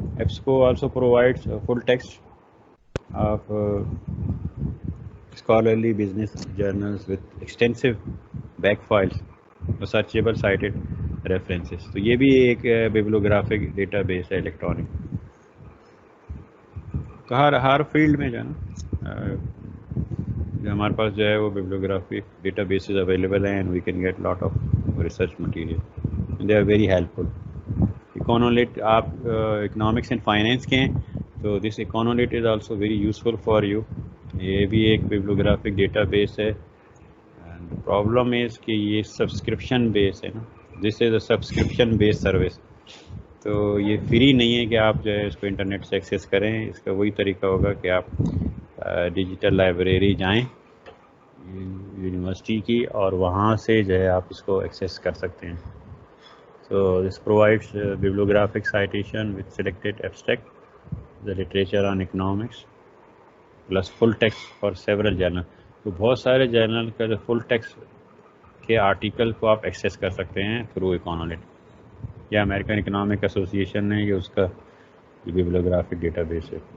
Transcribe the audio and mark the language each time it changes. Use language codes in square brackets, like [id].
[en] EBSCO also provides full text of scholarly business journals with extensive back files, searchable cited references. [ur] تو یہ بھی ایک بیبلیوگرافک data base ہے electronic. تو ہر فیلڈ میں جو ہے نا جو ہمارے پاس جو ہے وہ بیبلیوگرافک ڈیٹا بیسز اویلیبل ہیں، [en] And we can get lot of research material, they are very helpful. [ur] اکانولیٹ آپ اکنامکس اینڈ فائنینس کے ہیں تو [en] This EconLit is also very useful for you. [ur] یہ بھی ایک بیبلیوگرافک ڈیٹا بیس ہے. اینڈ پرابلم از کہ یہ سبسکرپشن بیس ہے نا، [en] This is a subscription base service. [ur] تو یہ فری نہیں ہے کہ آپ جو ہے اس کو انٹرنیٹ سے ایکسیس کریں. اس کا وہی طریقہ ہوگا کہ آپ ڈیجیٹل لائبریری جائیں یونیورسٹی کی، اور وہاں سے جو ہے آپ اس کو ایکسیس کر سکتے ہیں. [en] So this provides bibliographic citation with selected abstract, the literature on economics, plus full text for several journal. [ur] تو بہت سارے جرنل کا جو فل ٹیکسٹ کے آرٹیکل کو آپ ایکسیس کر سکتے ہیں تھرو اکانولیٹ. یا امیریکن اکنامک ایسوسیشن ہے، یہ اس کا بیبلیوگرافک ڈیٹا بیس ہے.